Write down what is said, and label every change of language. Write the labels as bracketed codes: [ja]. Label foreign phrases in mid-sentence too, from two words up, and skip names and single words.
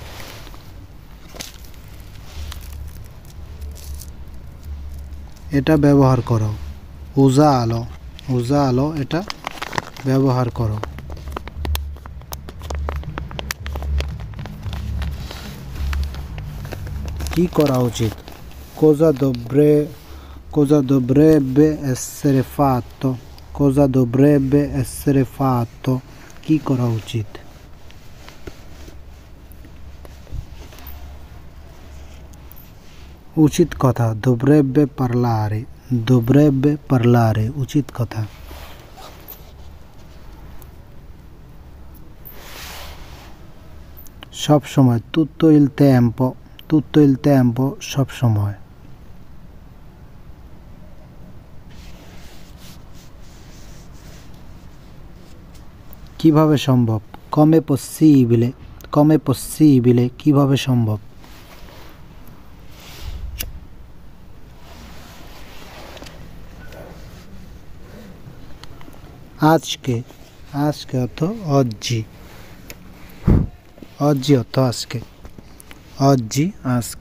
[bn] এটা ব্যবহার করো, উজা আলো, উজা আলো, এটা ব্যবহার করো। কি করা উচিত? [it] cosa dovrebbe essere fatto, cosa dovrebbe essere fatto, [bn] কি করা উচিত? উচিত কথা, [it] dovrebbe parlare, dovrebbe parlare, [bn] উচিত কথা। সব সময়, [it] tutto il tempo, tutto il tempo, [bn] সব সময়। কিভাবে সম্ভব? [it] come possibile, come possibile, [bn] কিভাবে সম্ভব? আজকে, আজকে অর্থ [it] oggi, oggi [bn] অর্থ আজকে, oggi আজকে।